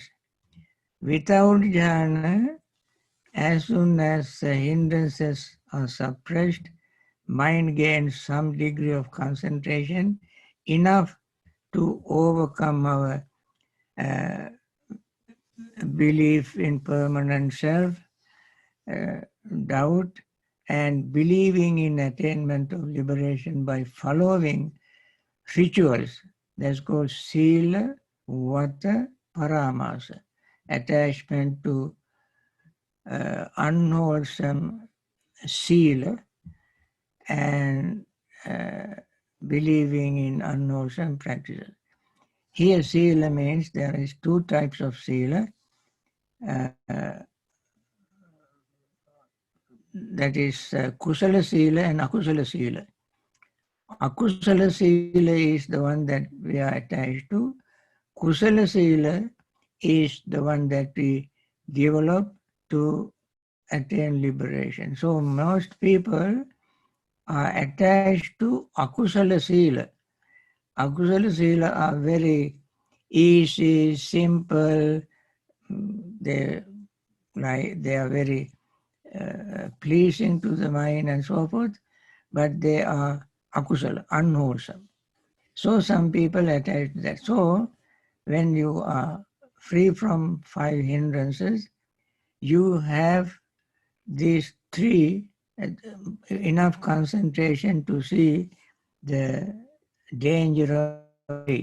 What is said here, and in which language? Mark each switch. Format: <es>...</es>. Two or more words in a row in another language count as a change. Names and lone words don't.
<en>Without jhana, as soon as the hindrances are suppressed, mind gains some degree of concentration, enough to overcome our belief in permanent self, doubt, and believing in attainment of liberation by following rituals. That's called</en> <pi>sila, vata, paramasa.</pi> <en>Attachment to unwholesome sila and believing in unwholesome practices. Here sila means there is two types of sila. That is</en> <pi>kusala sila and akusala sila. Akusala sila</pi> <en>is the one that we are attached to.</en> <pi>Kusala sila</pi> <en>is the one that we develop to attain liberation. So most people are attached to</en> <pi>akusala sila. Akusala sila</pi> <en>are very easy, simple. They are very pleasing to the mind and so forth, but they are akusala, unwholesome. So some people attach that. So when you are free from 5 hindrances, you have these 3 enough concentration to see the danger of 3.</en>